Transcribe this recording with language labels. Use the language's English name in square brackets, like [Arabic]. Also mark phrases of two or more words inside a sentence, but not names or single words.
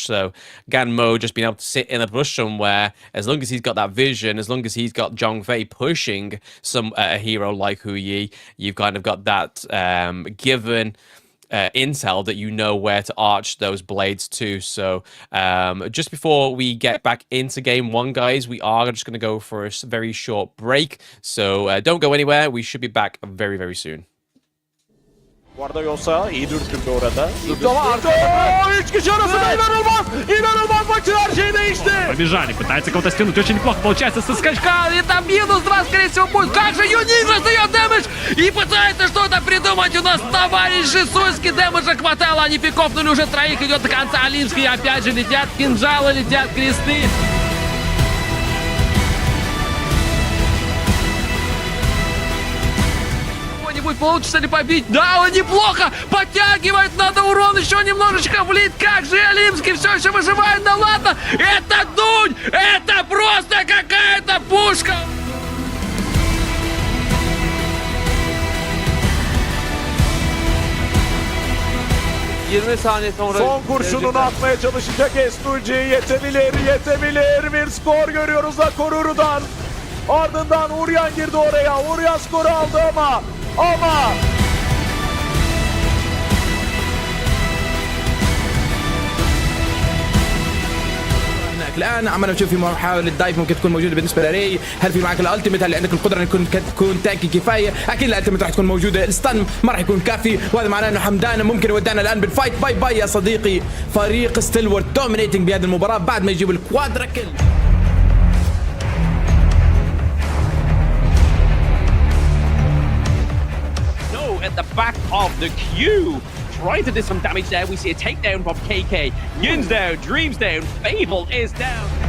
[English] So Gammo just being able to sit in a bush somewhere, as long as he's got that vision, as long as he's got Zhongfei pushing a hero like HoK, you've kind of got that given intel that you know where to arch those blades to. So just before we get back into game one, guys, we are just going to go for a very short break. So don't go anywhere. We should be back very, very soon. [Turkish] Bu arada Yosa iyi dürtüldü orada. Üç kişi arasında inanılmaz! İnanılmaz, maçın her şeyi değişti. [Russian] Побежали, пытается кого-то стянуть, очень неплохо получается со скачка, и там минус раз, скорее всего, будет. Как же Юнин раздает дэмэдж и пытается что-то придумать. У нас товарищ Жесуйский, дэмэджа хватало, они пикопнули уже троих, идет до конца Алинский, опять же летят кинжалы, летят кресты. Получится ли побить? Да, он неплохо подтягивает, надо урон еще немножечко влить. Как же Алимский все еще выживает, да ладно, это дунь, это просто какая-то пушка. [Turkish] Son kurşununu atmaya çalışacak STG, yetebilir bir skor görüyoruz da Koruru'dan. Ardından Uryan girdi oraya. Uryan skoru aldı ama [Arabic] الان عمالنا نشوف في محاولة دايف ممكن تكون موجودة بالنسبة لري. هل في معك الالتيميت؟ هل عندك القدرة ان تكون تانكي كفاية؟ اكيد الالتيميت راح تكون موجودة. الستان ما راح يكون كافي، وهذا معناه انه حمدان ممكن يودعنا الان بالفايت. باي باي يا صديقي. فريق ستالوارت دومينيتنج بهذه المباراة بعد ما يجيب الكوادرا كل. [English] At the back of the queue, trying to do some damage there. We see a takedown from KK. Yun's down, Dream's down, Fable is down.